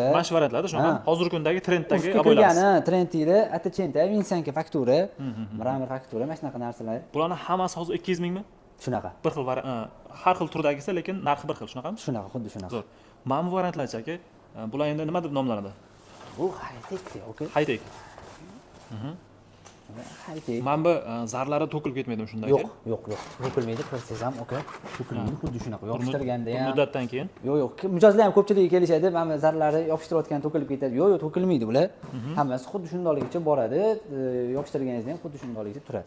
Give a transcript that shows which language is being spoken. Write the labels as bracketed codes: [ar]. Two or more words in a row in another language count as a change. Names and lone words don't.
[uz] Mash variantlarda shunaqa. Hozirgi kundagi trenddagi aboylar. Trendda atachenta, Vinsanka faktura, mramor faktura, mana shunaqa narsalar. Bularni hammasi hozir 200 mingmi? Shunaqa. Bir xil har xil turdagisi, lekin narxi bir xil, shunaqami? Shunaqa, xuddi shunaqa. Zo'r. Mana bu variantlarchi aka, bular endi nima deb nomlanadi? Bu high-tech, okay. High-tech. High-tech. Mana bu zarlari to'kilib ketmaydimi shunda? Yo'q. To'kilmaydi, qilsangiz ham, okay. To'kilmaydi, xuddi shunaqa. Yopishtirganda ham. Muddatdan keyin? Yo'q. Mijozlar ham ko'pchiligi kelishadi, mana zarlari yopishtirayotgan to'kilib ketadi. Yo'q, to'kilmaydi bular. Hammasi xuddi shundayligicha boradi. Yopishtirganingizda ham xuddi shundayligicha turadi.